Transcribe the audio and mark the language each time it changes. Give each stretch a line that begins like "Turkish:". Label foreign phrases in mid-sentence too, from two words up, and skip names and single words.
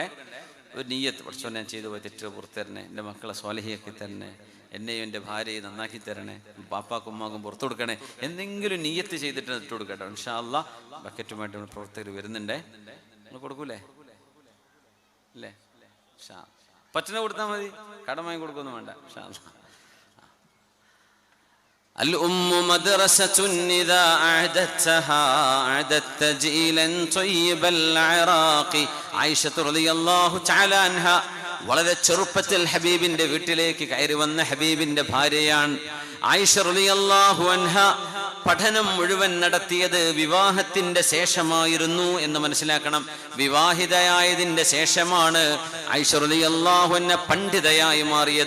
Malayalam: ഒരു നീയത്ത്, പഠിച്ചോ ഞാൻ ചെയ്തു പോയ തെറ്റുകൾ പുറത്തു തരണേ, എൻ്റെ മക്കളെ സ്വാലിഹിയാക്കി തരണേ, എന്നെയും എൻ്റെ ഭാര്യയെ നന്നാക്കി തരണേ, പാപ്പാക്കും ഉമ്മാക്കും പുറത്തു കൊടുക്കണേ, എന്തെങ്കിലും നീയത്ത് ചെയ്തിട്ട് ഇട്ട് കൊടുക്കട്ടെ.
Arabic: إن شاء الله
Malayalam: ബക്കറ്റുമായിട്ട് നമ്മൾ പ്രവർത്തകർ വരുന്നുണ്ടേ. നിങ്ങൾ കൊടുക്കൂലേ? അല്ലേ? പറ്റുന്ന കൊടുത്താൽ മതി, കടമായി കൊടുക്കൊന്നും വേണ്ട.
Arabic: إن شاء الله. الأم مدرسة إذا أعددتها أعددت جيلا طيب العراق. عائشة رضي الله تعالى عنها
Malayalam: വളരെ ചെറുപ്പത്തിൽ ഹബീബിന്റെ വീട്ടിലേക്ക് കയറി വന്ന ഹബീബിന്റെ ഭാര്യയാണ് ആയിഷ
Arabic: رضي الله عنها.
Malayalam: പഠനം മുഴുവൻ നടത്തിയത് വിവാഹത്തിന്റെ ശേഷമായിരുന്നു എന്ന് മനസ്സിലാക്കണം. വിവാഹിതയായതിന്റെ ശേഷമാണ് ആയിഷ
Arabic: رضي الله عنها
Malayalam: പണ്ഡിതയായി മാറിയത്.